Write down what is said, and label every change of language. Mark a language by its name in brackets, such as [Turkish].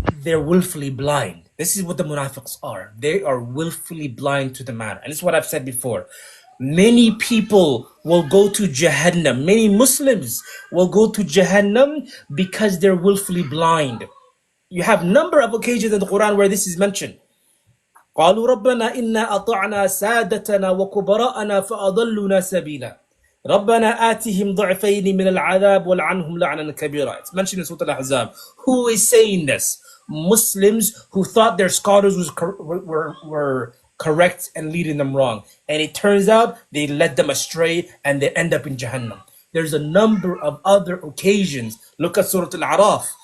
[English] they're willfully blind. This is what the Munaafiqs are. They are willfully blind to the matter. And this is what I've said before. Many people will go to Jahannam. Many Muslims will go to Jahannam because they're willfully blind. You have number of occasions in the Quran where this is mentioned. [Arabic] قالوا ربنا إنا أطعنا سادتنا وكبراءنا فأضلنا سبيلا ربنا آتهم ضعفين من العذاب ولعنهم لعنا كبيرا. [English] It's mentioned in Surah Al-Ahzab. Who is saying this? Muslims who thought their scholars were correct and leading them wrong. And it turns out they led them astray and they end up in Jahannam. There's a number of other occasions. Look at Surah Al-Araf.